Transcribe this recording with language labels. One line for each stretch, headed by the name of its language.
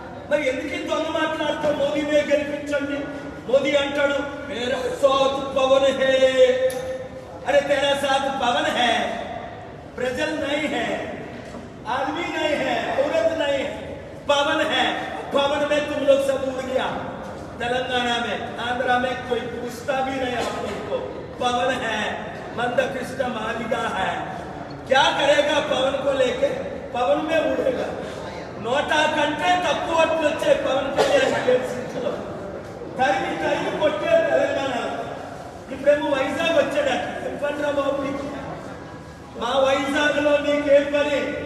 Telugu: మరి ఎందుకు దొంగ మాట్లాడుతూ మోదీనే గెలిపించండి? మోదీ అంటాడు
Hindi: మేరా సాత్ పవన్ హే. అరే తేరా సాత్ పవన్ హే, ప్రజలు నహీ హే, आदमी नहीं है, औरत नहीं है, पवन है. पवन में तुम लोग सब उड़ गया. तेलंगाना में, आंध्रा में कोई पूछता भी नहीं आप लोग को. पवन है, मंद कृष्ण मालिका है. क्या करेगा पवन को लेके? पवन में उड़ेगा.
Telugu: नोटा कंटे तक्कु वोట్లు వచ్చే పవన్ కళ్యాణ్ స్టేట్ సిటీలో తరిమి కొట్టే తెలంగాణ. ఇప్పుడేమో వైజాగ్ వచ్చాడు. చెప్పండి బాబు, మా వైజాగ్ లో నీకేం పని?